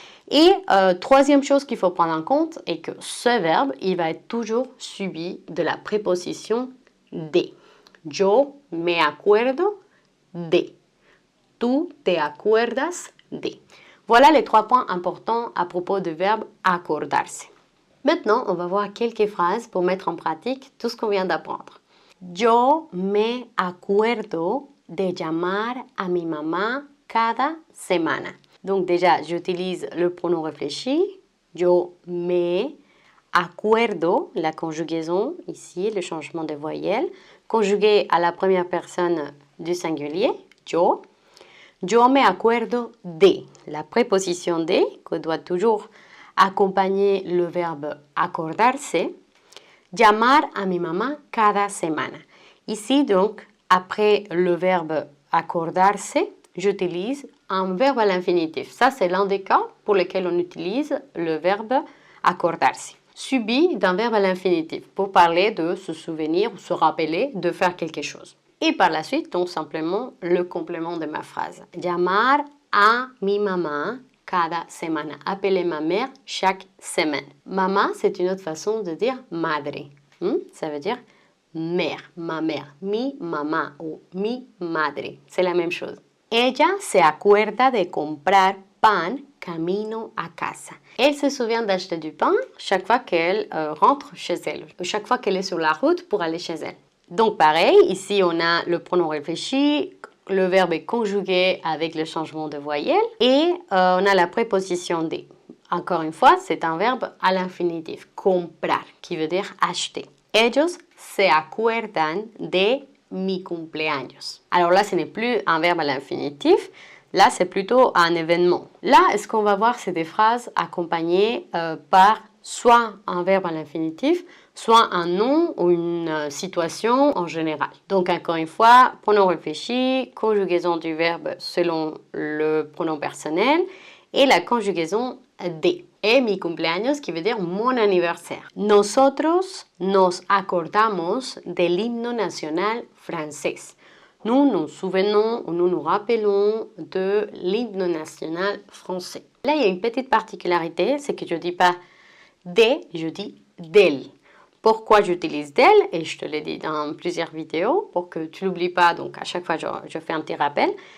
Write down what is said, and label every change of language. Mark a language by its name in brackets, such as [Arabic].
[French] Et troisième chose qu'il faut prendre en compte est que ce verbe, il va être toujours suivi de la préposition de. [Spanish] Yo me acuerdo de. Tú te acuerdas de. [French] Voilà les 3 points importants à propos du verbe acordarse. Maintenant, on va voir quelques phrases pour mettre en pratique tout ce qu'on vient d'apprendre. [Spanish] Yo me acuerdo de llamar a mi mamá cada semana. [French] Donc déjà, j'utilise le pronom réfléchi. [Spanish] Yo me acuerdo, [French] la conjugaison ici, le changement de voyelle, conjugué à la première personne du singulier, yo. [Spanish] Yo me acuerdo de, [French] la préposition de, que doit toujours accompagner le verbe acordarse. [Spanish] Llamar a mi mamá cada semana. [French] Ici, donc, après le verbe accordarse, j'utilise un verbe à l'infinitif. Ça, c'est l'un des cas pour lesquels on utilise le verbe accordarse. Suivi d'un verbe à l'infinitif pour parler de se souvenir ou se rappeler de faire quelque chose. Et par la suite, donc simplement le complément de ma phrase. [Spanish] Llamar a mi mamá cada semana. [French] Appeler ma mère chaque semaine. Mama, c'est une autre façon de dire madre. Ça veut dire mère, ma mère. [Spanish] Mi mamá [French] ou [Spanish] mi madre. [French] C'est la même chose. [Spanish] Ella se acuerda de comprar pan camino a casa. [French] Elle se souvient d'acheter du pain chaque fois qu'elle rentre chez elle, chaque fois qu'elle est sur la route pour aller chez elle. Donc pareil, ici on a le pronom réfléchi, le verbe est conjugué avec le changement de voyelle et on a la préposition de. Encore une fois, c'est un verbe à l'infinitif, comprar, qui veut dire acheter. [Spanish] Ellos se acuerdan de mi cumpleaños. [French] Alors là, ce n'est plus un verbe à l'infinitif, là, c'est plutôt un événement. Là, ce qu'on va voir, c'est des phrases accompagnées par soit un verbe à l'infinitif, soit un nom ou une situation en général. Donc, encore une fois, pronom réfléchi, conjugaison du verbe selon le pronom personnel et la conjugaison de. Et mi cumpleaños, qui veut dire mon anniversaire. [Spanish] Nosotros nos acordamos del himno nacional francés. [French] Nous nous souvenons ou nous nous rappelons de l'hymne national français. Là, il y a une petite particularité, c'est que je ne dis pas de, je dis del. Pourquoi j'utilise del? Et je te l'ai dit dans plusieurs vidéos pour que tu l'oublies pas, donc à chaque fois je fais un petit rappel.